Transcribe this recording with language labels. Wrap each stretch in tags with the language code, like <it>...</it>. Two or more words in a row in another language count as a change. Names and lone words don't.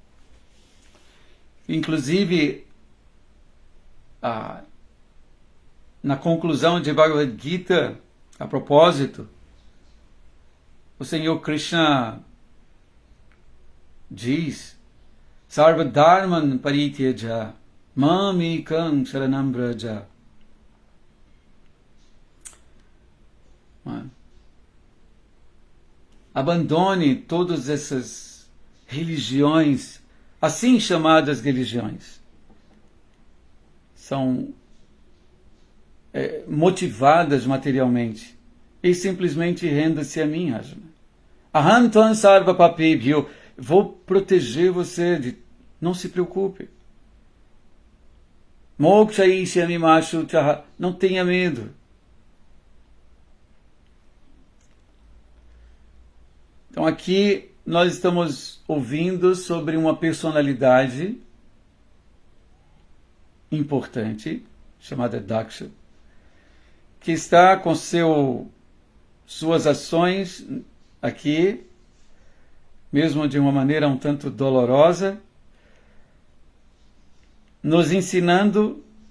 <pt>Inclusive, na conclusão de Bhagavad Gita, a propósito, o Senhor Krishna diz</pt> <sa>Sarva dharman parityaja mamekam sharanam vraja.</sa> <pt>Abandone todas essas religiões, assim chamadas religiões. São motivadas materialmente. E simplesmente renda-se a mim, Arjuna.</pt> <sa>Aham tvam sarva papebhyo.</sa> <pt>Vou proteger você, não se preocupe.</pt> <sa>Moksha ishyami mashuchaha.</sa> <pt>Não tenha medo. Então aqui nós estamos ouvindo sobre uma personalidade importante, chamada Daksha, que está com suas ações aqui, mesmo de uma maneira um tanto dolorosa, nos ensinando</pt>